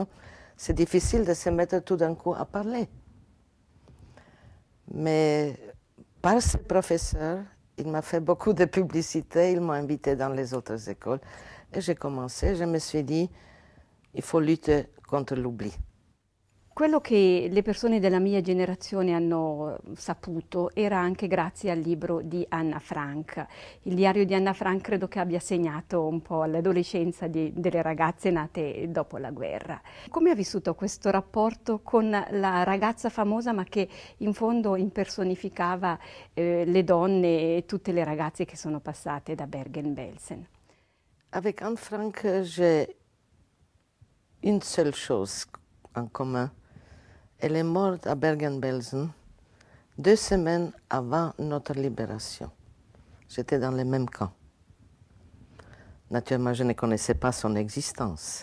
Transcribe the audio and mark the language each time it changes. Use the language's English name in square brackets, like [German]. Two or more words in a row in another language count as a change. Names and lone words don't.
[French] C'est difficile de se mettre tout d'un coup à parler. Mais par ce professeur, il m'a fait beaucoup de publicité, il m'a invité dans les autres écoles. Et j'ai commencé, je me suis dit, il faut lutter contre l'oubli. [Italian] Quello che le persone della mia generazione hanno saputo era anche grazie al libro di Anna Frank. Il diario di Anna Frank credo che abbia segnato un po' l'adolescenza delle ragazze nate dopo la guerra. Come ha vissuto questo rapporto con la ragazza famosa ma che in fondo impersonificava le donne e tutte le ragazze che sono passate da Bergen-Belsen? [French] Avec Anne Frank, j'ai une seule chose en commun. Elle est morte à Bergen-Belsen 2 semaines avant notre libération. J'étais dans le même camp. Naturellement, je ne connaissais pas son existence.